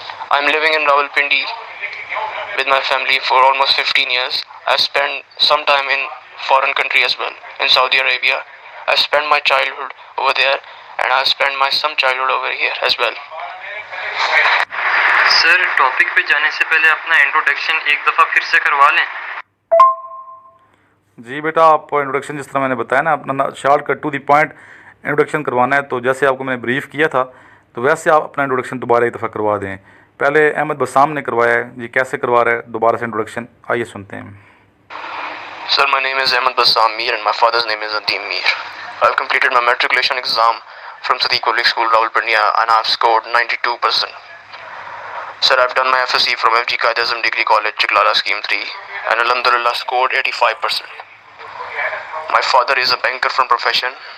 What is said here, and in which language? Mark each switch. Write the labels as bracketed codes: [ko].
[en] I am living in Rawalpindi with my family for almost 15 years. I spent some time in foreign country as well, in Saudi Arabia. I spent my childhood over there and I spent my some childhood over here as well. [ur] Sir topic پہ جانے سے پہلے اپنا introduction ایک دفعہ پھر سے کروا لیں. جی بیٹا آپ انٹروڈکشن جس طرح میں نے بتایا نا، اپنا short cut to the point introduction کروانا ہے، تو جیسے آپ کو میں نے بریف کیا تھا تو ویسے آپ اپنا انٹروڈکشن دوبارہ ایک دفعہ کروا دیں. پہلے احمد بسام نے کروایا ہے، جی کیسے کروا رہا ہے دوبارہ سے انٹروڈکشن، آئیے سنتے ہیں. [en] Sir, my name is Ahmed Bassam Mir and my father's name is Nadeem Mir. I have completed my matriculation exam from Sadiq Public School, Rawalpindi, and I have scored 92%. Sir, I have done my FSC from FG Qaid-e-Azam Degree College, Chiklala Scheme 3, and Alhamdulillah scored 85%. My father is a banker from profession